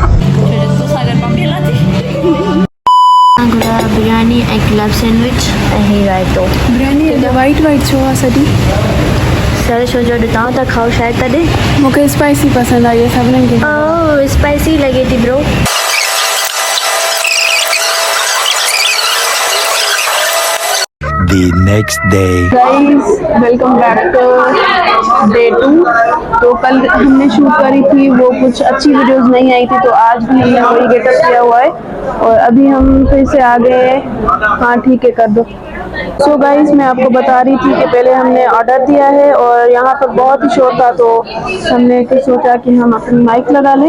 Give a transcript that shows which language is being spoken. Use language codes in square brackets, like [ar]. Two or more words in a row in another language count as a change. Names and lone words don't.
[sd] तोसां गॾु मां मिलां थी। बिरयानी ऐं [en] club sandwich [sd] ऐं ही रायतो। बिरयानी वाइट छो आहे सॼी? सर छो जो अॼु तव्हां था खाओ शायदि तॾहिं। मूंखे स्पाइसी पसंदि आई आहे सभिनीनि खे। स्पाइसी लॻे थी ब्रो। [en] The next day. Guys welcome back to day 2. [hi] तो कल हमने शूट करी थी, वो कुछ अच्छी वीडियोस नहीं आई थी, तो आज भी हमने वही गेटअप किया हुआ है और अभी हम फिर से आ गए हैं। हाँ ठीक है, कर दो। [en] So guys [hi] मैं आपको बता रही थी कि पहले हमने ऑर्डर दिया है और यहाँ पर बहुत ही शोर था, तो हमने फिर सोचा कि हम अपनी माइक लगा लें।